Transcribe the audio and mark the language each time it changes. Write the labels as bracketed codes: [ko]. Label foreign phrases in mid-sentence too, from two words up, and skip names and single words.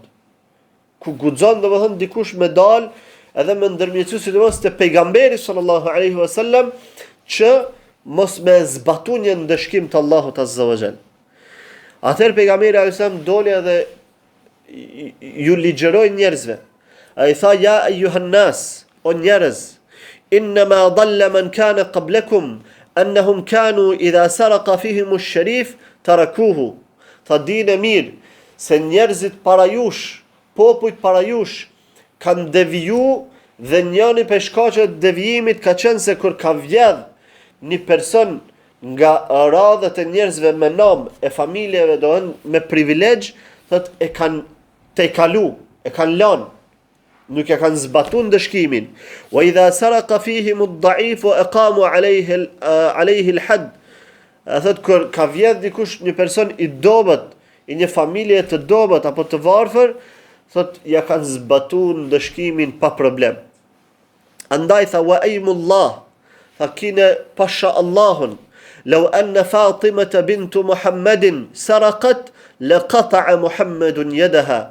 [sq] Ku guxon domethënë dikush me dal edhe me ndërmjetësu sidomos te pejgamberi [ar] صلى الله عليه وسلم [sq] që mos me zbatu një ndëshkim të Allahut [ar] عز وجل. [sq] Atëherë pejgamberi [ar] عليه وسلم [sq] doli edhe ju ligjeroi njerëzve. Ai tha, [ar] يا أيها الناس, [sq] o njerëz, [ar] إنما ضل من كان قبلكم أنهم كانوا إذا سرق فيهم الشريف تركوه. [sq] Tha, dini mirë se njerëzit para jush, popujt para jush kanë deviju Dhe njëri prej shkaqeve të devijimit ka qenë se kur ka vjedh një person nga radhët e njerëzve me nom e familjeve me privilegj, thot e kanë tejkalu, e kanë lanë, nuk e kanë zbatuar dëshkimin. [ar] وإذا سرق فيهم الضعيف وأقاموا عليه الحد. [sq] Thot kur ka vjedh dikush një person i dobët, i një familje të dobët apo të varfër, thot ja kanë zbatuar dëshkimin pa problem. Andaj tha [ar] وايم الله, [sq] tha kine pasha Allahun, [ar] لو أن فاطمة بنت محمد سرقت لقطع محمد يدها.